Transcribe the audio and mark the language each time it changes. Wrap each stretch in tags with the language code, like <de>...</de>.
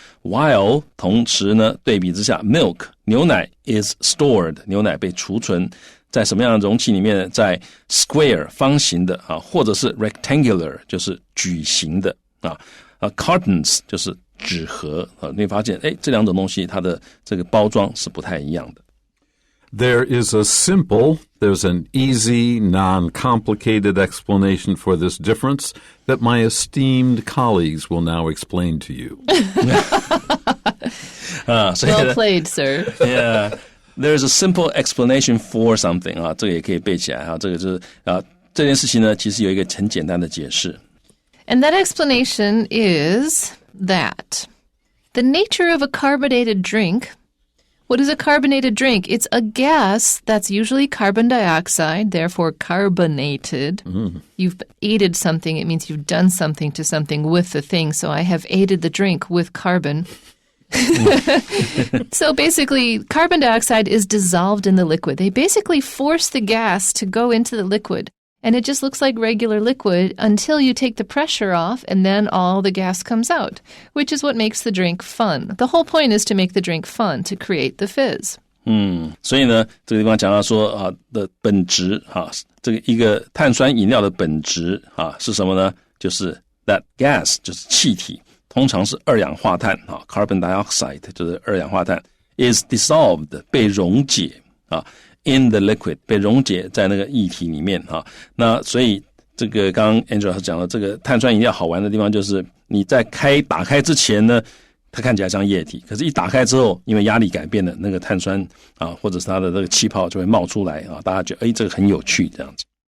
<en>While</en> <zh>同时呢，对比之下 milk 牛奶</zh> <en>is stored</en> <zh>牛奶被储存在什么样的容器里面呢？在 square 方形的或者是 rectangular 就是矩形的cartons 就是纸盒你会发现这两种东西它的这个包装是不太一样的。</zh> <en>There's an easy, non-complicated explanation for this difference that my esteemed colleagues will now explain to you. Well played, sir. Yeah.There's a simple explanation for something</en> <zh>这个也可以背起来这个就是这件事情呢其实有一个很简单的解释。</zh> <en>And that explanation is that the nature of a carbonated drink, what is a carbonated drink? It's a gas that's usually carbon dioxide, therefore carbonated. You've aided something, it means you've done something to something with the thing. So I have aided the drink with carbon. So basically, carbon dioxide is dissolved in the liquid. They basically force the gas to go into the liquid, and it just looks like regular liquid until you take the pressure off, and then all the gas comes out, which is what makes the drink fun. The whole point is to make the drink fun, to create the fizz.</en> <zh>所以呢，这个地方讲到说的本质这个一个碳酸饮料的本质是什么呢？就是</zh> <en>that gas</en> <zh>就是气体。通常是二氧化碳carbon dioxide 就是二氧化碳</zh> <en>is dissolved</en> <zh>被溶解</zh> <en>in the liquid</en> <zh>被溶解在那个液体里面那所以这个刚刚 Angela 讲的这个碳酸饮料好玩的地方就是你在打开之前呢它看起来像液体，可是一打开之后因为压力改变了，那个碳酸或者是它的这个气泡就会冒出来大家觉得这个很有趣这样子。</zh>